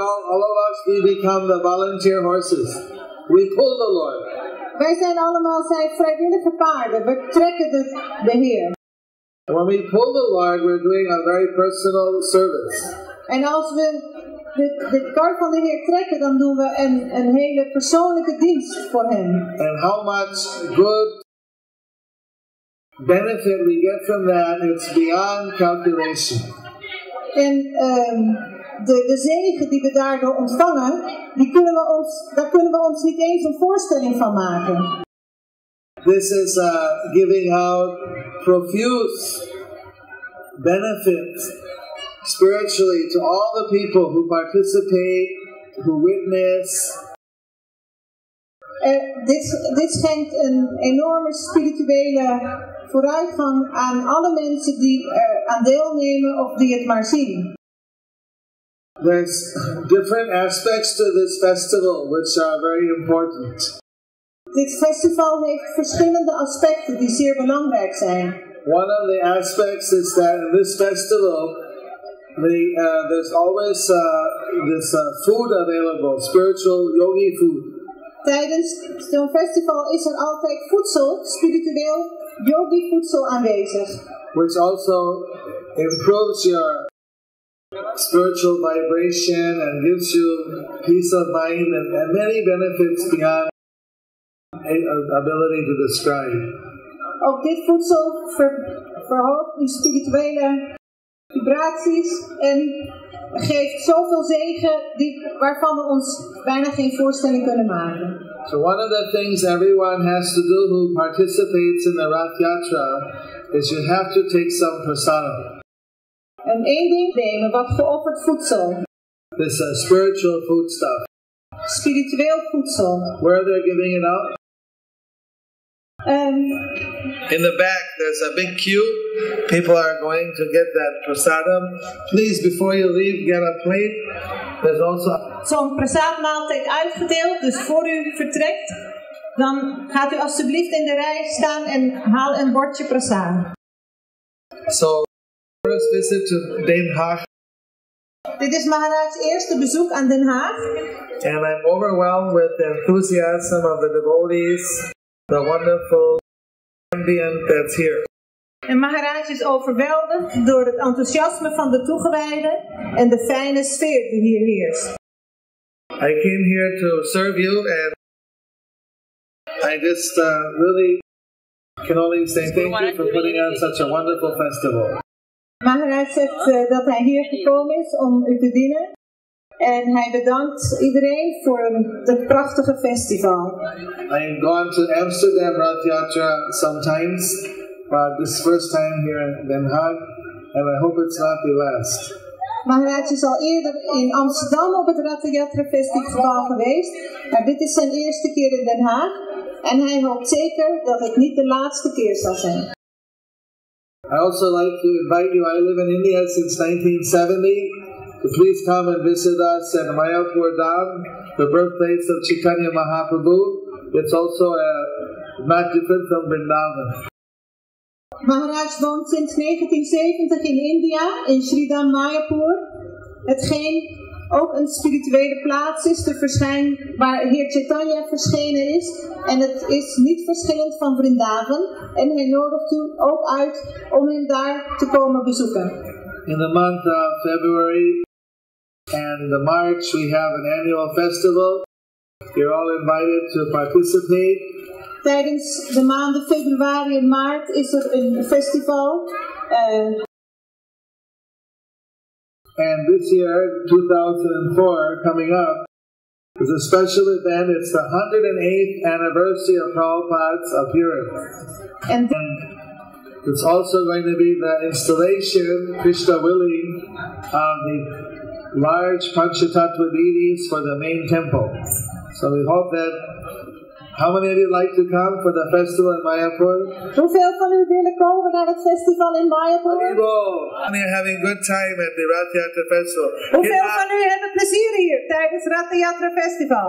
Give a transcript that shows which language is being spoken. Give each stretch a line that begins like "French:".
English: All of us, we become the volunteer horses. We pull the Lord.
Dutch: Wij zijn allemaal zijn vrijwillige paarden. We trekken de Heer.
English: When we pull the Lord, we're doing a very personal service.
Dutch: En als we de kar van de Heer trekken, dan doen we een hele persoonlijke dienst voor hem.
English: And how much good benefit we get from that, it's beyond calculation.
Dutch: En de zegen die we daardoor ontvangen, daar kunnen we ons niet eens een voorstelling van maken.
English: This is giving out profuse benefits spiritually to all the people who participate, who witness.
Dutch: Dit schenkt een enorme spirituele vooruitgang aan alle mensen die er aan deelnemen of die het maar zien.
English: There's different aspects to this festival which are very important.
Dutch: Dit festival heeft verschillende aspecten die zeer belangrijk zijn.
English: One of the aspects is that in this festival, there's always this food available, spiritual yogi food.
Dutch: Tijdens zo'n festival is er altijd voedsel, spiritueel yogi voedsel aanwezig.
English: Which also improves your spiritual vibration and gives you peace of mind and many benefits beyond ability to describe.
Dutch: Ook dit voedsel verhoogt uw spirituele vibraties en geeft zoveel zegen waarvan we ons bijna geen voorstelling kunnen maken.
English: So one of the things everyone has to do who participates in the Rath Yatra is you have to take some prasadam.
Dutch: En één ding nemen, wat geofferd voedsel.
English: This spiritual food stuff.
Dutch: Spiritueel voedsel.
English: Where they're giving it out? In the back, there's a big queue. People are going to get that prasadam. Please, before you leave, get a plate. There's also
Dutch: zo'n prasadmaaltijd uitgedeeld, dus voor u vertrekt, dan gaat u alstublieft in de rij staan en haal een bordje prasad.
English: So, first visit to Den Haag.
Dutch: Dit is Maharaj's eerste bezoek aan Den Haag.
English: And I'm overwhelmed with the enthusiasm of the devotees. The wonderful ambient that's here.
Dutch: En Maharaj is overweldigd door het enthousiasme van de toegewijden en de fijne sfeer die hier heerst.
English: I came here to serve you and I just really can only say thank you for putting on such a wonderful festival.
Dutch: Maharaj zegt dat hij hier gekomen is om u te dienen. En hij bedankt iedereen voor het prachtige festival.
English: I have gone to Amsterdam Rath Yatra sometimes, but this first time here in Den Haag, and I hope it's not the last.
Dutch: Maharaj is al eerder in Amsterdam op het Ratha Yatra Festival geweest. Maar dit is zijn eerste keer in Den Haag. En hij hoopt zeker dat het niet de laatste keer zal zijn.
English: I also like to invite you, I live in India since 1970, to please come and visit us at Mayapur Dham, the birthplace of Chaitanya Mahaprabhu. It's also not different from Vrindavan.
Dutch: Maharaj woont sinds 1970 in India, in Sridham Mayapur, hetgeen ook een spirituele plaats is waar Heer Chaitanya verschenen is. En het is niet verschillend van Vrindavan. En hij nodigt u ook uit om hem daar te komen bezoeken.
English: In the month of February and March we have an annual festival. You're all invited to participate.
Dutch: Tijdens de maanden februari en maart is er een festival.
English: And this year, 2004, coming up, is a special event. It's the 108th anniversary of Prabhupada's appearance. And it's also going to be the installation, Krishna willing, of the large Panchatattva deities for the main temple. So we hope that. How many of you like to come for the festival in Mayapur?
Dutch: Hoeveel van u willen komen naar het festival in Mayapur?
English: And you're having good time at the Ratha Yatra Festival.
Dutch: Hoeveel van u hebben plezier hier tijdens Ratha Yatra Festival?